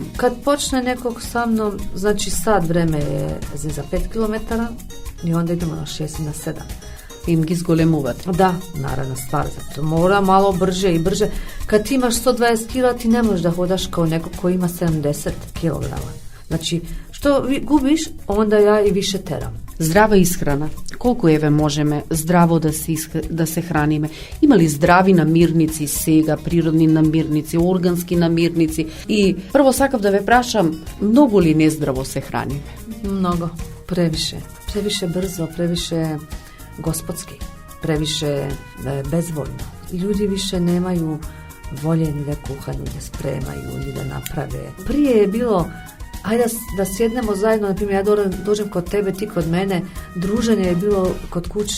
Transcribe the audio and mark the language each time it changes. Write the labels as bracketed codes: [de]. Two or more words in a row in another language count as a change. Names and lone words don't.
[sr] Kad počne nekog sa mnom, znači sad vreme je za 5 km i onda idemo na 6 i na 7. [mk] Им ги зголемувате. [sr] Da, naravno stvar, zato mora malo brže i brže. Kad ti imaš 120 kg, ti ne možeš da hodaš kao neko koji ima 70 kg. Znači, što gubiš, onda ja i više teram. [mk] Здрава исхрана. Колико еве можеме здраво да се храниме? Има ли здрави намирници сега, природни намирници, органски намирници? И прво сакав да ве прашам, многу ли нездраво се храниме? [sr] Mnogo, previše. Previše brzo, previše gospodski, previše bezvoljno. Ljudi više nemaju volje ni da kuhaju, ni da spremaju, ni da naprave. Prije je bilo, ajde da sjednemo zajedno, na primjer, ja dođem kod tebe, ti kod mene, druženje je bilo kod kuće.